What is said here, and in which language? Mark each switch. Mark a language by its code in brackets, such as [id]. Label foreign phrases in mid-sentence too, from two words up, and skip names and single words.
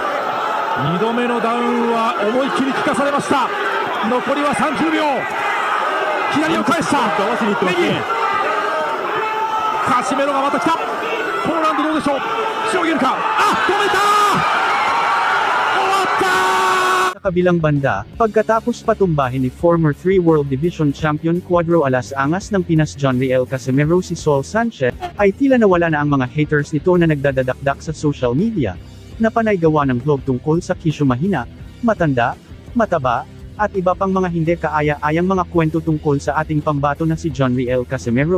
[ja] 2 度目のダウンは思いっきり効かされました。残りは30秒。左を返した。合わせにいってますね。カシメロがまた来た。このラウンドどうでしょう。しのげるか。止めた。終わった。 [tl] Sa kabilang banda, pagkatapos patumbahin ni [en] former 3 World Division Champion [tl] Cuadro Alas Angas ng Pinas John Riel Casimero si Saul Sanchez, ay tila nawala na ang mga haters nito na nagdadadakdak sa [en] social media, [tl] na panay gawa ng vlog tungkol sa kisyo mahina, matanda, mataba, at iba pang mga hindi kaaya-ayang mga kwento tungkol sa ating pambato na si John Riel Casimero.